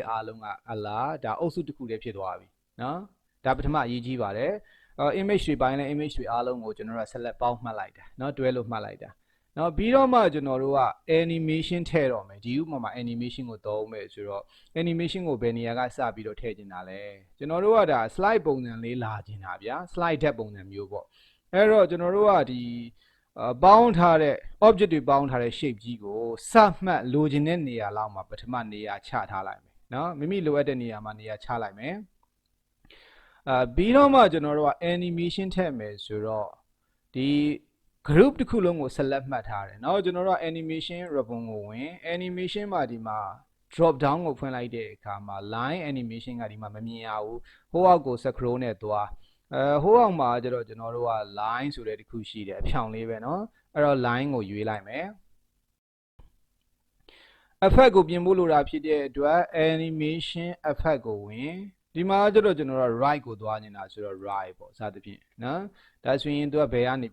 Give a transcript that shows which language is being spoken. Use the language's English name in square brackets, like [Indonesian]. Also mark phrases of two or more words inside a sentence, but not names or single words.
[Burmese] အားလုံးကအလားဒါအုပ်စုတစ်ခုတည်းဖြစ်သွားပြီเนาะဒါပထမအရေးကြီးပါတယ်image တွေပိုင်းလဲ image တွေအားလုံးကိုကျွန်တော်တို့ဆက်လက်ပေါင်းမှတ်လိုက်တာเนาะတွဲလို့မှတ်လိုက်တာနော်ပြီးတော့မှကျွန်တော်တို့က animation ထည့်တော့မယ် ဒီဥပမာ animation ကိုသုံးမယ်ဆိုတော့ animation ကိုဘယ်နေရာကစပြီးတော့ထည့်ချင်တာလဲကျွန်တော်တို့ကဒါ slide ပုံစံလေးလာချင်တာဗျာ [English] slide deck [Burmese] ပုံစံမျိုးပေါ့အဲ့တော့ ကျွန်တော်တို့ကဒီပေါင်းထားတဲ့ object တွေပေါင်းထားတဲ့ shape ကြီးကိုစမှတ်လိုချင်တဲ့နေရာလောက်မှာပထမနေရာ ချထားလိုက်မယ်နော်မိမိလိုအပ်တဲ့နေရာမှာနေရာချလိုက်မယ်ပြီးတော့မှကျွန်တော်တို့က animation ထည့်မယ်ဆိုတော့ဒီ group တစ်ခုလုံးကို select မှတ်ထားတယ်เนาะကျွန်တော်တို့ [English] animation ribbon [Burmese] ကိုဝင် animation မှာဒီမှာ [English] drop down [Burmese] ကိုဖွင့်လိုက်တဲ့အခါမှာ [English] line animation [Burmese] ကဒီမှာမမြင်ရဘူးဟိုအောက်ကို scroll နဲ့သွားဟိုအောက်မှာကျတော့ကျွန်တော်တို့က line ဆိုတဲ့တစ်ခုရှိတယ်အဖြောင်လေးပဲเนาะအဲ့တော့ line ကိုရွေးလိုက်မယ် effect ကိုပြင်ဖို့လိုတာဖြစ်တဲ့အတွက် [English] animation effect [Burmese] ကိုဝင်ဒီမှာကျတော့ကျွန်တော်တို့ right ကိုသွားနေတာဆိုတော့ right ပေါ့စသဖြင့်နော်ဒါဆိုရင်သူကဘယ်ကနေ